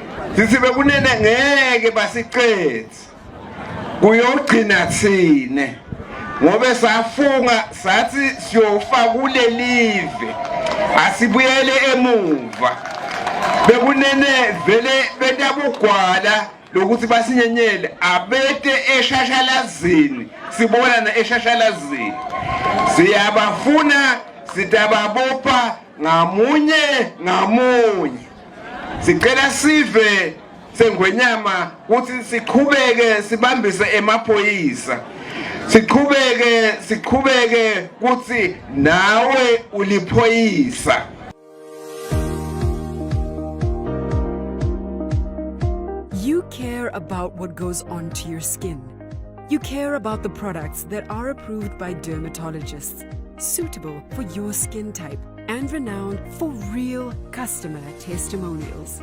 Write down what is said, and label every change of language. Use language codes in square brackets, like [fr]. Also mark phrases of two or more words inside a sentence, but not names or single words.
[ss] sithi bekunene ngeke basiqedze kuyogcina tsine ngobe safunga sathi siyofa kulelive asibuyele emuva bekunene vele betabugwala lokuthi basinyenyele abete eshashalazini sibona na eshashalazini siyabafuna sitababopha ngamunye sicela sive sengwenyama ukuthi siqhubeke sibambise emaphoyisa siqhubeke ukuthi nawe uliphoyisa. [en] You care about what goes onto your skin. You care about the products that are approved by dermatologists, suitable for your skin type, and renowned for real customer testimonials.